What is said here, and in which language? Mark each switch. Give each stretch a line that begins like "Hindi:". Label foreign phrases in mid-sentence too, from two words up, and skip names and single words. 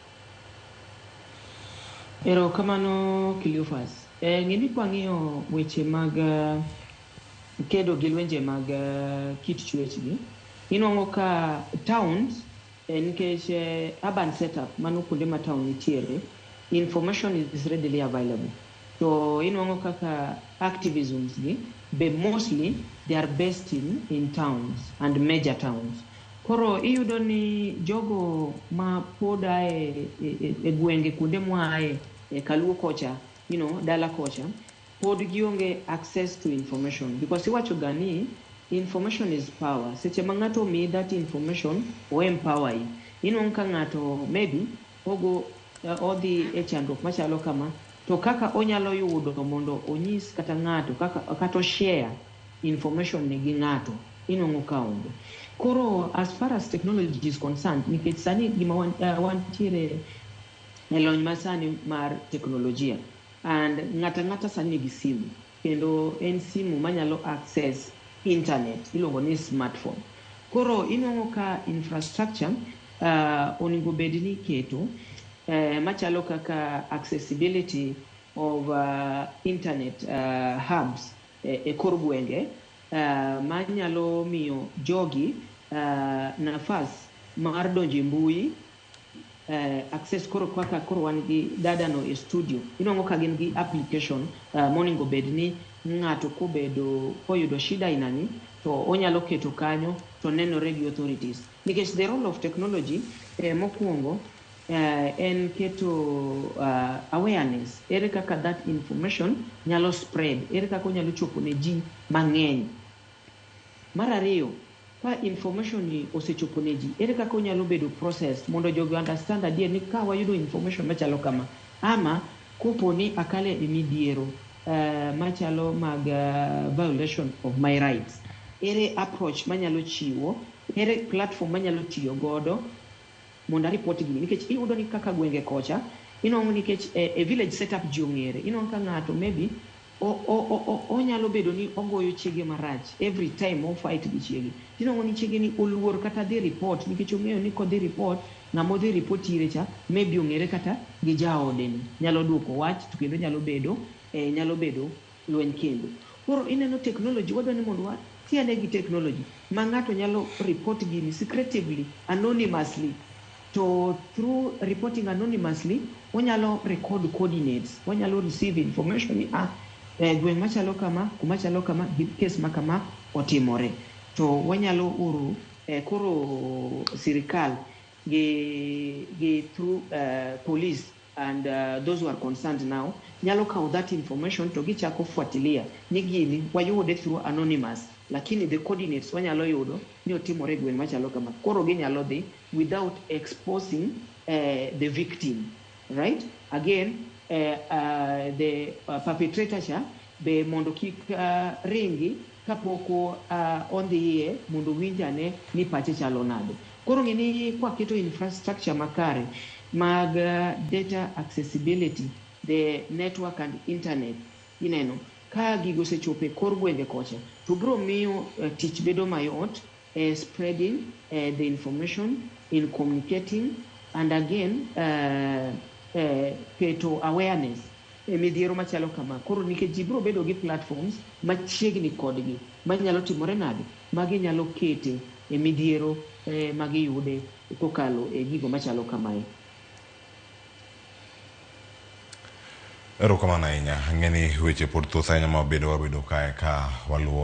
Luo (Kenya and Tanzania): Erokamano Cleophas. Ng'eni kwang'iyo weche mag kedo gi lwenje mag kit chwech gi, inwang'o ka towns nikech
English: urban setup
Luo (Kenya and Tanzania): mano kuonde ma town nitiere,
English: information is readily available. So
Luo (Kenya and Tanzania): inwang'o kaka activisms gi be
English: mostly they are based in towns and major towns.
Luo (Kenya and Tanzania): Koro iyudo ni jogo ma pod ae e gwenge kuonde mwae kaluo kocha, dala kocha, pod gionge
English: access to information,
Luo (Kenya and Tanzania): because iwacho gani
English: information is power.
Luo (Kenya and Tanzania): Seche ma ng'ato mi
English: that information
Luo (Kenya and Tanzania): o
English: empower you.
Luo (Kenya and Tanzania): Inwang ka ng'ato maybe ogo odhi e chandruok machalo kama, to kaka onyalo yudo mondo onyis kata ng'ato kaka share information ne gi ng'ato inwang ka onge.
English: Koro as far as technology is concerned,
Luo (Kenya and Tanzania): nikech sani gima wantiere e lony masani mar teknolojia, and ng'ata sani nigi simu, kendo en simu manyalo
English: access internet,
Luo (Kenya and Tanzania): iluongo ni smartphone. Koro inwang'o ka infrastructure onego bed ni keto machalo kaka
English: accessibility of internet hubs
Luo (Kenya and Tanzania): e kor gwenge manyalo miyo jogi nafas mar donje mbui access koro kaka koro wan gi dadano e studio. Inwang'o ka gin gi application monego bed ni ng'ato kobedo koyudo shida inani to onyalo keto kanyo to nenore gi authorities.
English: Because the role of technology
Luo (Kenya and Tanzania): mokwongo en keto awareness, ere kaka
English: that information
Luo (Kenya and Tanzania): nyalo spread, ere kaka onyalo chopo ne ji mang'eny. Mar ariyo, ka information ni osechopo ne ji, ere kaka onyalo bedo process mondo jogo understand adier ni ka wayudo information machalo kama, ama kopo ni akale e midhiero machalo mag
English: violation of my rights,
Luo (Kenya and Tanzania): ere approach manyalo chiwo, ere platform manyalo tiyo godo mondo report gini. Nikech iyudo ni kaka gwenge kocha inwang'o nikech e
English: village setup
Luo (Kenya and Tanzania): ji ong'ere, inwang'o ka ng'ato maybe onyalo bedo ni ogoyo chiege marach
English: every time
Luo (Kenya and Tanzania): o fight gi chiege, tinwang'o ni chiege ni oluor kata dhi report, nikech ong'eyo ni kodhi report, ng'amo dhi report ire cha maybe ong'ere kata gi jaode ni, nyalo duoko wach to kendo nyalo bedo lweny kendo. Koro ineno technology, wadwa ni mondo watiane gi technology ma ng'ato nyalo report gini secretively, anonymously. To
English: through reporting anonymously,
Luo (Kenya and Tanzania): onyalo
English: record coordinates,
Luo (Kenya and Tanzania): onyalo
English: receive information
Luo (Kenya and Tanzania): ni gweng' machalo kama, kumachalo kama, case makama otimore. To wanyalo uru koro sirikal gi
English: through police and those who are concerned now
Luo (Kenya and Tanzania): nyalo kawo
English: that information
Luo (Kenya and Tanzania): to gichako fuatilia ni gini wayude
English: through anonymous,
Luo (Kenya and Tanzania): lakini
English: the coordinates
Luo (Kenya and Tanzania): wanyalo yudo ni otimore gweng' machalo kama. Koro ginyalo dhi
English: without exposing the victim, right?
Luo (Kenya and Tanzania): Again,
English: the perpetrator
Luo (Kenya and Tanzania): cha be mondo kik ringi kapoko ondhiye mondo winjane ni pache chalo nade. Koro ng'eni kwa keto
English: infrastructure
Luo (Kenya and Tanzania): makare mag
English: data accessibility, the network and internet,
Luo (Kenya and Tanzania): ineno ka gigo sechope kor gwenge kocha to bro miyo tich bedo mayot
English: spreading the information, in communicating, and again
Luo (Kenya and Tanzania): keto awareness midhiero machalo kama. Koro nikech ji bro bedo gi platforms machiegni kodgi manyalo timore nade, magi nyalo kete midhiero magiyude kokalo gigo machalo kamae. Erokamano ahinya, ang'eni weche pod thoth ahinya ma wabedo kae ka waluwo.